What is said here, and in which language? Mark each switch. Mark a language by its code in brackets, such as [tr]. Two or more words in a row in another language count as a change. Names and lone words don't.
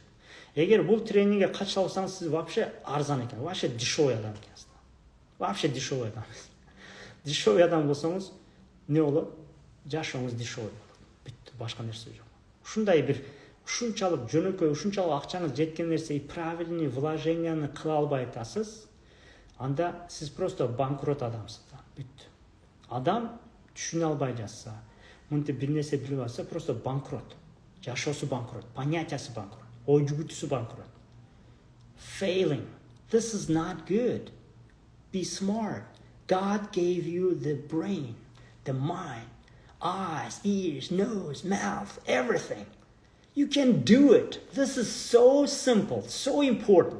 [ky] Эгер бул тренингге катыша алсаңыз, сиз вообще арзан экен, [ru] вообще дешевый [ky] адам экенсиз. [ru] Вообще дешевый адам. [ky] Дешевый адам болсоңуз, эмне болот? Жашооңуз дешевый болот. Бүттү, башка нерсе жок. Ушундай бир ушунчалык жөнөкөй, ушунчалык акчаңыз жеткен нерсе [ru] и правильный [ky] вложенияны кыла албай атасыз, анда сиз просто банкрот адамсыз. Бүттү. Адам түшүнө албай жатса, мынтип бир нерсе билип алса, просто банкрот. Жашоосу банкрот, понятиясы банкрот, ой жүгүтүүсү банкрот. [en] Failing. This is not good. Be smart. God gave you the brain, the mind, eyes, ears, nose, mouth, everything. You can do it. This is so simple, so important.